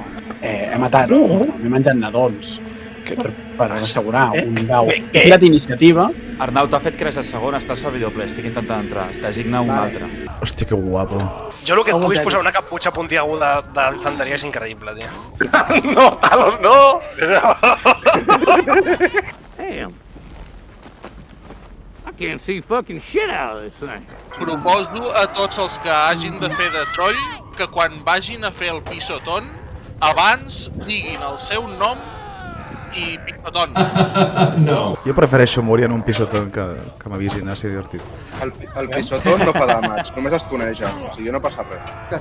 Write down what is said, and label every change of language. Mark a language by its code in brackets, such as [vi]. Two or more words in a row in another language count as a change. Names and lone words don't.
[ca] He matat, m'he menjat nadons per assegurar un dau. He tirat iniciativa. Arnau, t'ha fet créixer el segon, està al servidor ple, estic intentant entrar, designa un altre. Hòstia, que guapo. Jo el que et puguis posar una caputxa puntiaguda d'infanteria és increïble, tio. No, Talos, no! [en] Damn. I can't see fucking shit out of this thing. [ca] Proposo a tots els que hagin de fer de troll que quan vagin a fer el pisotón abans diguin el seu nom i pisotón. No. Jo prefereixo morir en un pisotón que m'avisin, ha sigut divertit. El pisotón no fa damage, només es tuneja, o sigui, no passa res.